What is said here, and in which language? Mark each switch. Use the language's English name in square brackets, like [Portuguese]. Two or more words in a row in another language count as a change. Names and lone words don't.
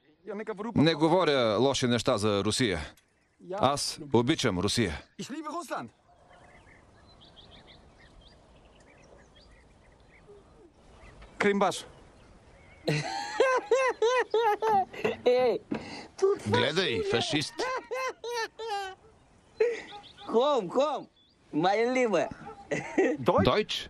[Bulgarian] Не говоря лоши неща за Русия. Аз обичам Русия. Кримбаш. Гледай, фашист. [German] Komm, mein Lieber. [Bulgarian] Дойч?